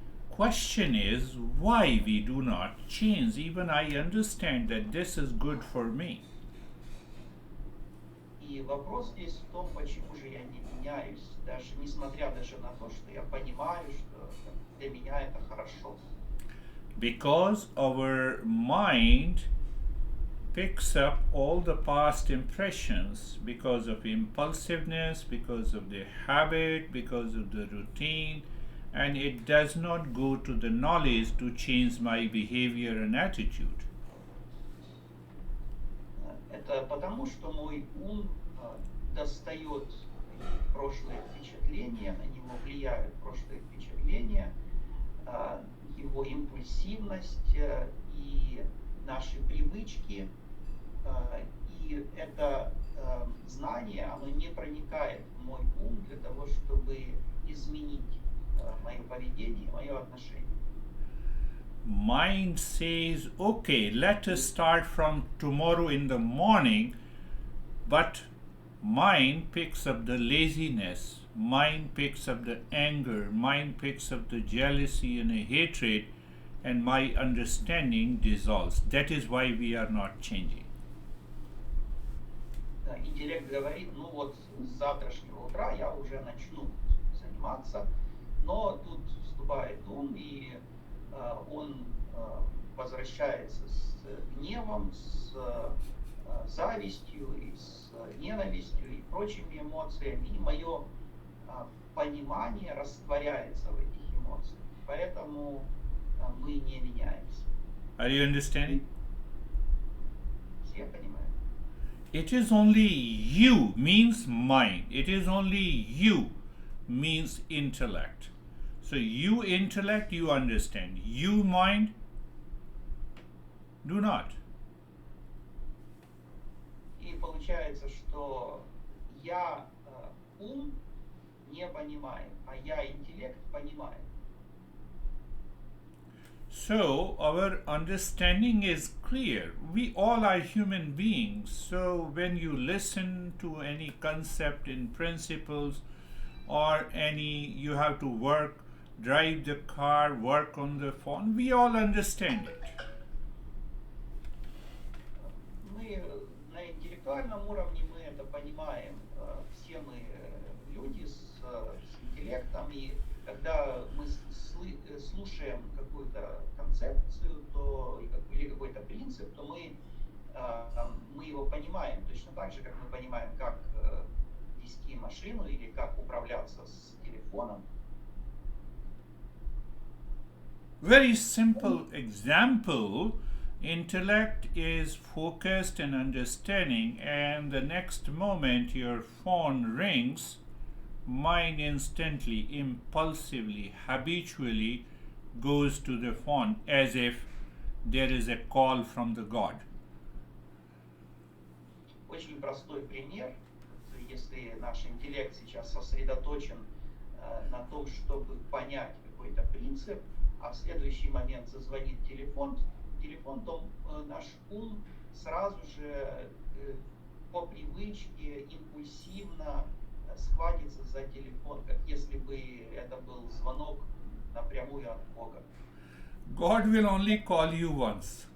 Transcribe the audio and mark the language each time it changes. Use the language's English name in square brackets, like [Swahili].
[English] Question is why we do not change. Even I understand that this is good for me. [Russian] И вопрос здесь в том, почему же я не меняюсь, даже несмотря даже на то, что я понимаю, что для меня это хорошо. [English] Because our mind picks up all the past impressions because of impulsiveness, because of the habit, because of the routine, and it does not go to the knowledge to change my behavior and attitude. [Russian] Это потому, что мой ум достает прошлые впечатления, на него влияют прошлые впечатления, его импульсивность и наши привычки. И это знание, оно не проникает в мой ум для того, чтобы изменить мое поведение, мое отношение. [English] Mind says, okay, let us start from tomorrow in the morning, but mind picks up the laziness, mind picks up the anger, mind picks up the jealousy and the hatred, and my understanding dissolves. That is why we are not changing. [Russian] Интеллект говорит, ну вот с завтрашнего утра я уже начну заниматься, но тут вступает ум, и он возвращается с гневом, с завистью, и с ненавистью и прочими эмоциями, и мое понимание растворяется в этих эмоциях. Поэтому мы не меняемся. [English] Are you understanding? [Russian] Все понимают? [English] It is only you means mind. It is only you means intellect. So you intellect, you understand. You mind, do not. [Russian] И получается, что я ум не понимаю, а я интеллект понимаю. [English] So our understanding is clear. We all are human beings. So when you listen to any concept in principles or any you have to work, drive the car, work on the phone, we all understand it. [Russian] Мы на интеллектуальном уровне мы это понимаем. Все мы люди с интеллектом, и когда мы слушаем какую-то концепцию, то или какой-то принцип, то мы его понимаем точно так же, как мы понимаем, как вести машину или как управляться с телефоном. [English] Very simple example, intellect is focused and understanding, and the next moment your phone rings, mind instantly, impulsively, habitually goes to the phone as if there is a call from the God. [Russian] Очень простой пример. Если наш интеллект сейчас сосредоточен на том, чтобы понять какой-то принцип, а в следующий момент зазвонит телефон, то наш ум сразу же по привычке импульсивно схватится за телефон, как если бы это был звонок звонок напрямую от Бога. [English] God will only call you once.